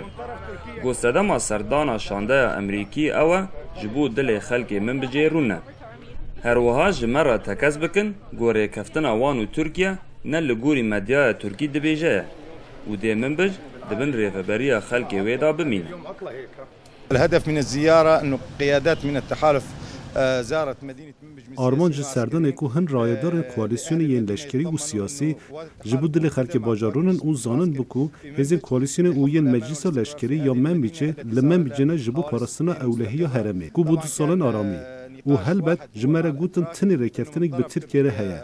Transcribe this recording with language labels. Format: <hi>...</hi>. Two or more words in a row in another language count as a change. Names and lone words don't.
<ku>Got sedema serdana şandeya Amerîkî ew e ji bo dilê xelkê Minbicê rûne. Her wiha ji me re tekez bikin got rêkeftina wan û Tirkiye ne li gorî medyaya Tirkî dibêje ye û dê Minbic dibin rêveberiya xelkê wê da bimîne.</ku> <ar>الهدف من الزيارة أنه قيادات من التحالف زارت مدينة منبج.</ar> <ku>آرمان ji serdanê ku hin rayedarên koalîsyonê yên leşkerî û siyasî ji bo dilê xelkê bajarûnin û zanin bû ku hêzên koalîsyonê û yên Meclisa Leşkerî ya Minbicê li Minbicê ne ji bo parastina ewlehiya herêmê ku bû du salên aramî û helbet ji me re gotin tinê rêkeftinê bi Tirkiye re heye.</ku>